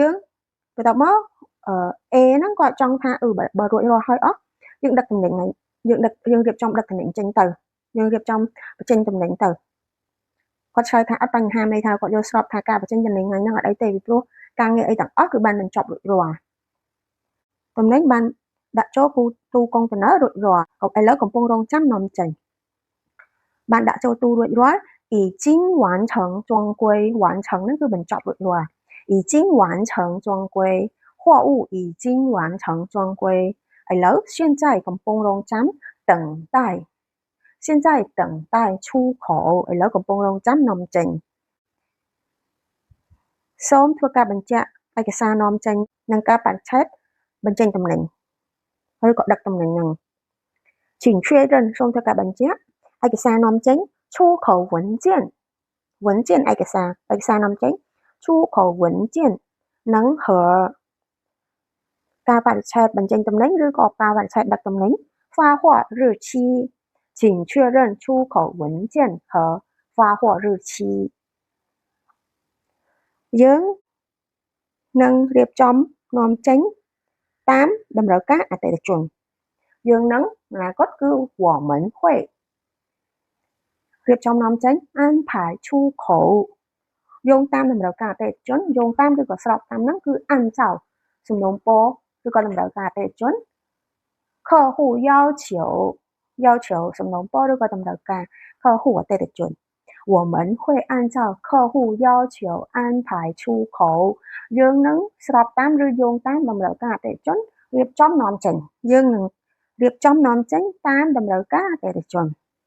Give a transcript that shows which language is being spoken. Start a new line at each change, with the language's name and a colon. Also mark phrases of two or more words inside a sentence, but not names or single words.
Khmer: A ហ្នឹងគាត់ចង់ថាបើរួចរាល់ហើយអស់យើងដឹកទំនិញយើងរៀបចំដឹកទំនិញចេញទៅយើងរៀបចំបញ្ចេញទំនិញទៅគាត់ឆ្លើយថាអត់បញ្ហាន័យ ថាគាត់យល់ស្របថាការបញ្ចេញទំនិញហ្នឹងអត់អីទេពីព្រោះការងារអីទាំងអស់គឺបានបញ្ចប់រួចរាល់ទំនិញបានដាក់ចូលទូកុងតឺន័ររួចរាល់ឥឡូវកំពុងរងចាំនាំចេញបានដាក់ចូលទូរួចរាល់
Chinese: 已经完成装柜完成
Khmer: ហ្នឹងគឺបញ្ចប់រួចរាល់
Chinese: 已经完成装柜货物已经完成装柜
Khmer: ឥឡូវ现在កំពុងរងចាំ
Chinese: 等待现在等待出口
Khmer: ឥឡូវកំពុងរងចាំនាំចេញ សូមធ្វើការបញ្ជាក់ឯកសារនាំចេញនិងការបច្ឆេទបញ្ចេញទំនិញឬក៏ដឹកទំនិញហ្នឹង
Chinese: 请确认
Khmer: សូមធ្វើការបញ្ជាក់ឯកសារនាំចេញ
Chinese: 出口文件
Khmer: ឯកសារនាំចេញ
Chinese: 出口文件
Khmer: និង ការបច្ឆេទបញ្ចេញទំនិញឬក៏ការបច្ឆេទដឹកទំនិញ
Chinese: 发货日期请确认出口文件和发货日期
Khmer: យើងនឹងរៀបចំនាំចេញតាមតម្រូវការអតិថិជនយើងនឹងអនាគតគឺ
Chinese: 我们会
Khmer: រៀបចំនាំចេញ
Chinese: 安排出口
Khmer: យោងតាមតម្រូវការអតិថិជនយោងតាមឬ ក៏ស្របតាមហ្នឹងគឺ按照សំណូមពរឬក៏តម្រូវការអតិថិជន
Chinese: 客户要求
Khmer: សំណូមពរឬក៏តម្រូវការ客户អតិថិជន
Chinese: 我们会按照客户要求安排出口
Khmer: យើងនឹងស្របតាមឬយោងតាមតម្រូវការអតិថិជនរៀបចំនាំចេញយើងនឹងរៀបចំនាំចេញតាមតម្រូវការអតិថិជន